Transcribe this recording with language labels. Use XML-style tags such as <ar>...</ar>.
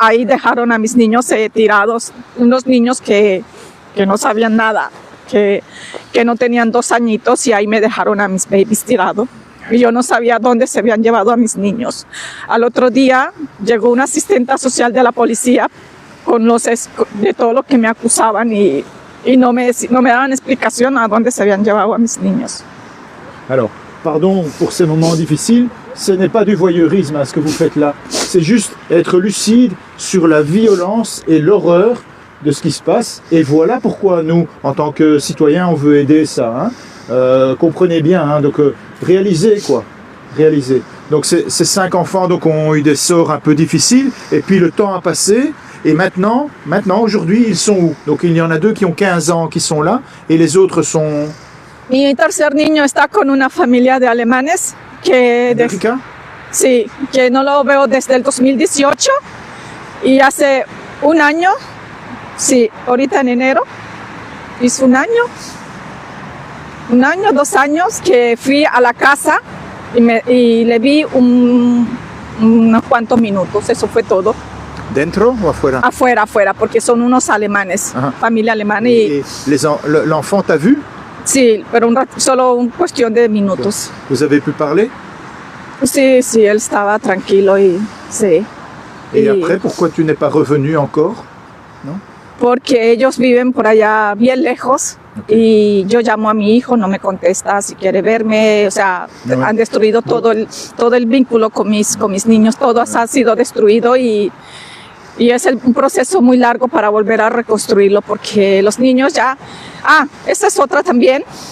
<es>Ahí dejaron a mis niños tirados, unos niños que no sabían nada, que no tenían 2 añitos, y ahí me dejaron a mis babies tirados. Y yo no sabía dónde se habían llevado a mis niños. Al otro día llegó una asistente social de la policía de todo lo que me acusaban y no me daban explicación a dónde se habían llevado a mis niños.</es> <fr>Alors, pardon pour ces moments difficiles, ce n'est pas du voyeurisme hein, ce que vous faites là. C'est juste être lucide sur la violence et l'horreur de ce qui se passe. Et voilà pourquoi nous, en tant que citoyens, on veut aider ça. Hein. Comprenez bien, hein, donc réalisez quoi. Réalisez. Donc ces 5 enfants donc, ont eu des sorts un peu difficiles. Et puis le temps a passé. Et maintenant aujourd'hui, ils sont où? Donc il y en a 2 qui ont 15 ans qui sont là. Et les autres sont...</fr> <es>Mi tercer niño está con una familia de alemanes</es> <fr>Américains?</fr> <es>Sí, que no lo veo desde el 2018 y hace un año, sí, ahorita en enero, hizo un año, 2 años que fui a la casa y le vi unos cuantos minutos, eso fue todo. Dentro o afuera? Afuera, porque son unos alemanes, Ajá. familia alemana.</es> <fr>Et l'enfant t'a vu?</fr> <es>Sí, pero solo una cuestión de minutos.</es> <fr>Vous avez pu parler?</fr> <es>Sí, él estaba tranquilo y sí.</es> <fr>Et après, pourquoi tu n'es pas revenu encore?</fr> <es>Porque ellos viven por allá bien lejos y yo llamo a mi hijo, no me contesta si quiere verme, o sea, han destruido todo el vínculo con mis niños, todo ha sido destruido y es un proceso muy largo para volver a reconstruirlo porque los niños ya... esta es otra también.</es>